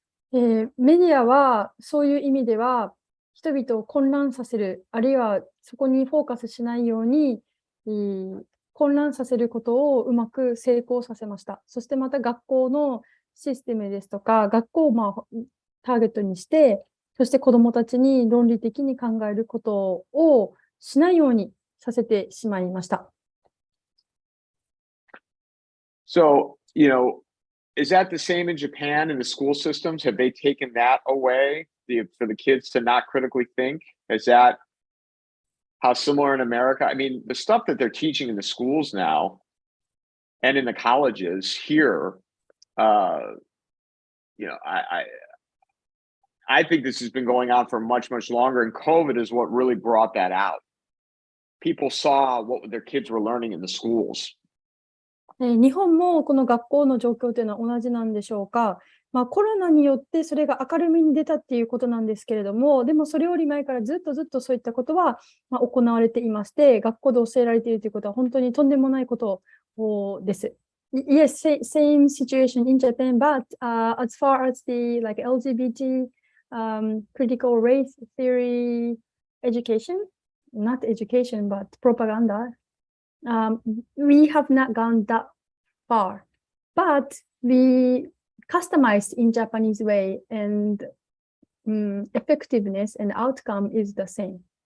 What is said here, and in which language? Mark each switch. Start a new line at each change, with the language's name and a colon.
Japanese: メディアはそういう意味では人々を混乱させる、あるいはそこにフォーカスしないように、混乱させることをうまく成功させました。そしてまた学校のシステムですとか、学校をターゲットにして、そして子どもたちに論理的に考えることをしないようにさせてしまいました。
English: So, is that the same in Japan in the school systems? Have they taken that away for the kids to not critically think? Is that how similar in America? I mean, the stuff that they're teaching in the schools now and in the colleges here, I think this has been going on for much, much longer, and COVID is what really brought that out. People saw what their kids were learning in the schools.
Japanese: 日本もこの学校の状況というのは同じなんでしょうか。コロナによってそれが明るみに出たっていうことなんですけれども、でもそれより前からずっとそういったことは行われていまして、学校で教えられているということは本当にとんでもないことです。
English: Yes, same situation in Japan, but as far as the LGBT critical race theory education, not education, but propaganda, we have not gone that far, but we customized in Japanese way, and effectiveness and outcome is the same.